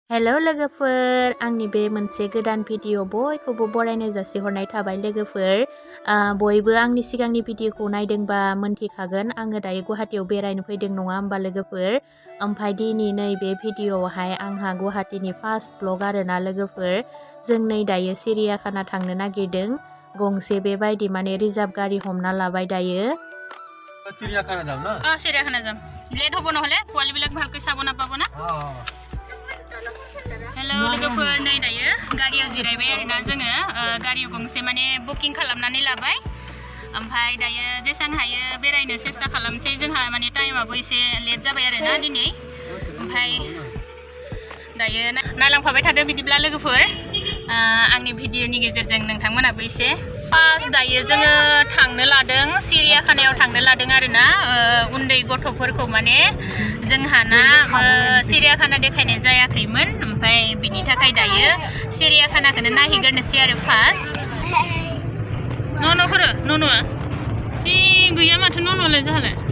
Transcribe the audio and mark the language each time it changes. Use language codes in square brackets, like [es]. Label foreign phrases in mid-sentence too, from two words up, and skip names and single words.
[brx] हेलौ लोगोफोर आंनि बे मोनसे गोदान भिडिअ बयखौबो बरायनाय जासिहरनाय थाबाय लोगोफोर बयबो आंनि सिगांनि भिडिअखौ नायदोंबा मोनथिखागोन आङो दायो गुवाहाटीयाव बेरायनो फैदों नङा होमबा लोगोफोर ओमफ्राय दिनै नै बे भिडिअआवहाय आंहा गुवाहाटीनि [en] first blog [brx] आरोना लोगोफोर जों नै दायो सिरियाखाना थांनो नागिरदों गंसे बेबायदि माने रिजार्भ गारि हमना लाबाय दायो [as] চিড়িয়াখানা যাম না চিড়িয়াখানা যাম লেট হ'ব নহলে পোৱালিবিলাক ভালকৈ চাব নাপাব না [brx] हेलो लोगोफोर नै दायो गारियाव जिरायबाय आरोना जोङो गारियाव गंसे माने बुकिं खालामनानै लाबाय ओमफ्राय दायो जेसां हायो बेरायनो सेस्था खालामसै जोंहा माने टाइमाबो एसे लेट जाबाय आरोना दिनै ओमफ्राय दायो नायलांफाबाय थादो बिदिब्ला लोगोफोर आंनि भिडिअनि गेजेरजों नोंथांमोनाबो एसे फार्स्ट दायो जोङो थांनो लादों सिरियाखानायाव थांनो लादों आरोना उन्दै गथ'फोरखौ माने जोंहाना सिरियाखाना देखायनाय जायाखैमोन ओमफ्राय बिनि थाखाय दायो सिरियाखानाखौनो नायहैग्रोनोसै आरो फार्स्ट न'फोर न'आ गैया माथो न'लाय जोंहालाय